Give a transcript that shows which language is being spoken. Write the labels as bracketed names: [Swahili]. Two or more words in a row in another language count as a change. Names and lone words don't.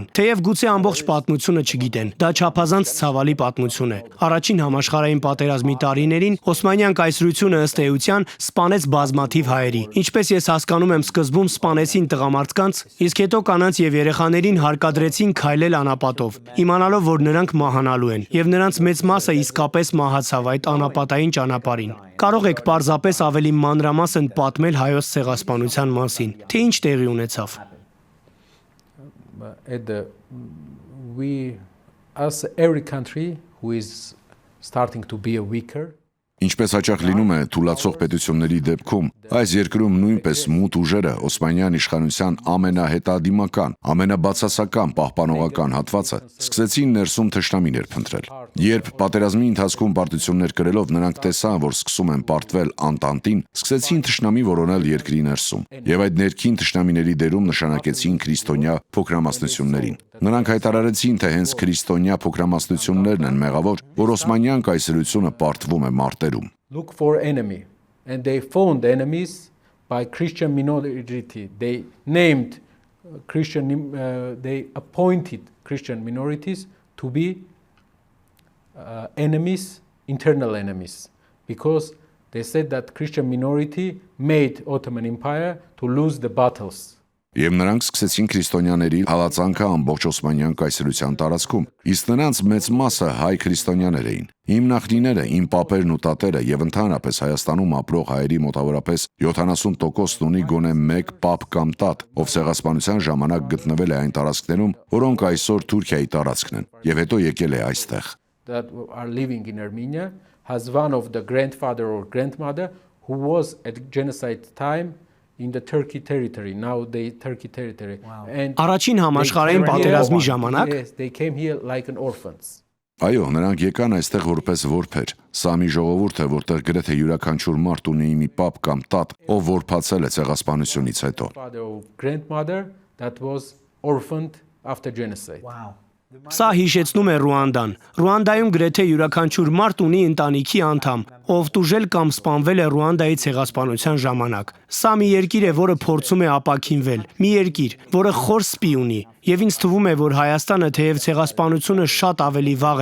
[Armenian] Թեև գուցե ամբողջ պատմությունը չգիտեն, դա չափազանց ցավալի պատմություն է։ Առաջին համաշխարհային պատերազմի տարիներին Օսմանյան կայսրությունը ըստ էության սպանեց բազմաթիվ հայերի։ Ինչպես ես հասկանում եմ, սկզբում սպանեցին տղամարդկանց, իսկ հետո կանանց եւ երեխաներին հարկադրեցին քայլել անապատով, իմանալով, որ նրանք մահանալու են, եւ նրանց մեծ մասը իսկապես մահացավ այդ անապատային ճանապարհին։ Կարող եք պարզապես ավելի մանրամասն պատմել հայոց ցեղասպանության մասին, թե ինչ տեղի ունեցավ։ [English] As every country who is starting to be a weaker. [Armenian] Ինչպես հաճախ լինում է թուլացող պետությունների դեպքում, այս երկրում նույնպես մութ ուժերը Օսմանյան իշխանության ամենահետադիմական, ամենաբացասական պահպանողական հատվածը սկսեցին ներսում թշնամիներ փնտրել։ Երբ պատերազմի ընթացքում պարտություններ կրելով նրանք տեսան, որ սկսում են պարտվել Անտանտին, սկսեցին թշնամի որոնել երկրի ներսում, եւ այդ ներքին թշնամիների դերում նշանակեցին քրիստոնյա փոքրամասնություններին։ Նրանք հայտարարեցին, թե հենց քրիստոնյա փոքրամասնություններն են մեղավոր, որ Օսմանյան կայսրությունը պարտվում է մարտերում։ [English] Look for enemy, and they found enemies by Christian minority. They named they appointed Christian minorities to be enemies, internal enemies, because they said that Christian minority made Ottoman Empire to lose the battles. [Armenian] Եվ նրանք սկսեցին քրիստոնյաների հալածանքը ամբողջ Օսմանյան կայսրության տարածքում, իսկ նրանց մեծ մասը հայ քրիստոնյաներ էին։ Իմ նախնիները, իմ պապերն ու տատերը եւ ընդհանրապես Հայաստանում ապրող հայերի մոտավորապես 70%-ն ունի գոնե մեկ պապ կամ տատ, ով ցեղասպանության ժամանակ գտնվել է այն տարածքներում, որոնք այսօր Թուրքիայի տարածքն են, եւ հետո եկել է այստեղ։ [English] That are living in Armenia has one of the grandfather or grandmother who was at genocide time in the Turkey territory, now the Turkey territory. And [Armenian] Առաջին համաշխարհային պատերազմի ժամանակ [English] they came here like an orphans. [Armenian] Այո, նրանք եկան այստեղ որպես որբեր։ Սա մի ժողովուրդ է, որտեղ գրեթե յուրաքանչյուր մարդ ունի մի պապ կամ տատ, ով որբացել է ցեղասպանությունից հետո։ [English] Father or grandmother that was orphaned after genocide. [Armenian] Սա հիշեցնում է Ռուանդան։ Ռուանդայում գրեթե յուրաքանչյուր մարդ ունի ընտանիքի անդամ, ով տուժել կամ սպանվել է Ռուանդայի ցեղասպանության ժամանակ։ Սա մի երկիր է, որը փորձում է ապաքինվել, մի երկիր, որը խոր սպի ունի։ Եվ ինձ թվում է, որ Հայաստանը, թեև ցեղասպանությունը շատ ավելի վաղ